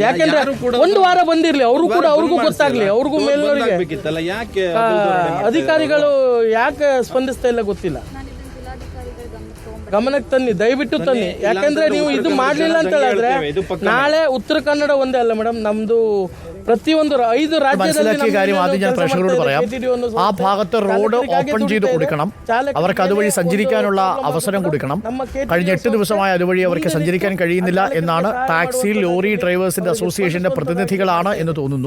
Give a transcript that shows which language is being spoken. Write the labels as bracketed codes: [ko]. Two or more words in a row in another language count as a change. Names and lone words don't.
[kn] ಯಾಕೆಂದ್ರೆ ಒಂದು ವಾರ ಬಂದಿರಲಿ, ಅವ್ರಿಗೂ ಗೊತ್ತಾಗ್ಲಿ, ಅವ್ರಿಗೂ ಮೇಲ್ನವರಿಗೆ. ಯಾಕೆ ಅಧಿಕಾರಿಗಳು ಯಾಕೆ ಸ್ಪಂದಿಸ್ತಾ ಇಲ್ಲ ಗೊತ್ತಿಲ್ಲ. ಗಮನಕ್ಕೆ ತನ್ನಿ, ದಯವಿಟ್ಟು ತನ್ನಿ. ಯಾಕಂದ್ರೆ ನೀವು ಇದು ಮಾಡಲಿಲ್ಲ ಅಂತ ಹೇಳಿದ್ರೆ ನಾಳೆ ಉತ್ತರ ಕನ್ನಡ ಒಂದೇ ಅಲ್ಲ ಮೇಡಮ್, ನಮ್ದು പ്രത്യേക 5 [ml] മനസ്സിലാക്കിയ കാര്യം ആദ്യം ഞാൻ പ്രേക്ഷകരോട് പറയാം. ആ ഭാഗത്ത് [en] road open [ml] ചെയ്ത് കൊടുക്കണം, അവർക്ക് അതുവഴി സഞ്ചരിക്കാനുള്ള അവസരം കൊടുക്കണം. കഴിഞ്ഞ 8 ദിവസമായി അതുവഴി അവർക്ക് സഞ്ചരിക്കാൻ കഴിയുന്നില്ല എന്നാണ് [en] taxi lorry [ml] ഡ്രൈവേഴ്സിന്റെ അസോസിയേഷന്റെ പ്രതിനിധികളാണ് എന്ന് തോന്നുന്നു.